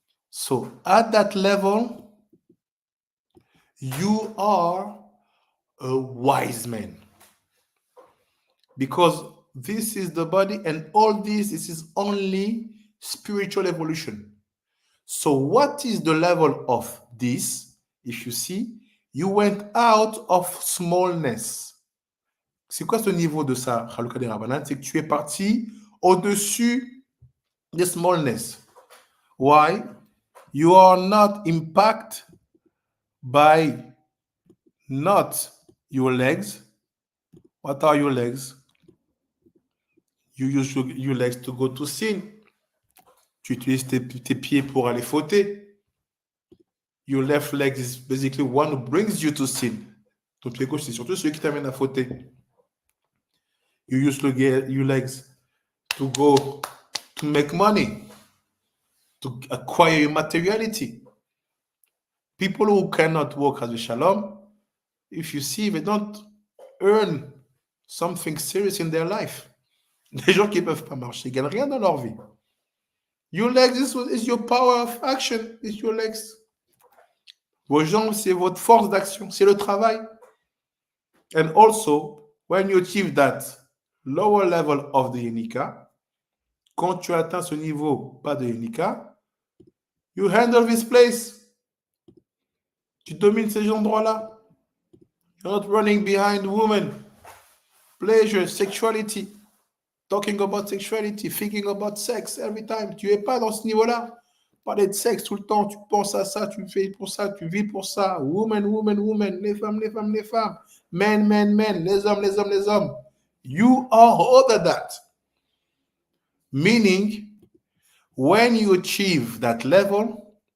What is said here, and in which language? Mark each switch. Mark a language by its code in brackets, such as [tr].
[en] So at that level, you are a wise man. Because this is the body, and all this is only spiritual evolution. So what is the level of this? If you see, you went out of smallness. [fr] C'est quoi ce niveau de ça, Haluka DeRabbanane? C'est que tu es parti au-dessus de smallness. Why? [en] You are not impacted by not your legs. What are your legs? You use your legs to go to sin. [fr] Tu utilises tes pieds pour aller fauter. [en] Your left leg is basically one who brings you to sin. [fr] Ton pied gauche, c'est surtout celui qui t'amène à fauter. [en] You use your legs to go to make money, to acquire your materiality. People who cannot walk as a shalom, if you see, they don't earn something serious in their life. [fr] Les gens qui ne peuvent pas marcher, ils ne gagnent rien dans leur vie. [en] Your legs is your power of action. It's your legs. [fr] Vos jambes, c'est votre force d'action. C'est le travail. [en] And also, when you achieve that lower level of the Yenika, [fr] quand tu atteins ce niveau pas de Yenika, [en] you handle this place. [fr] Tu domines ces endroits-là. [en] You're not running behind women. Pleasure, sexuality. Talking about sexuality, thinking about sex every time. [fr] Tu n'es pas dans ce niveau-là. Parler de sexe tout le temps, tu penses à ça, tu fais pour ça, tu vis pour ça. [en] Woman, woman, woman. [fr] Les femmes, les femmes, les femmes. [en] Men, men, men. [fr] Les hommes, les hommes, les hommes. [en] You are other that. Meaning, when you achieve that level,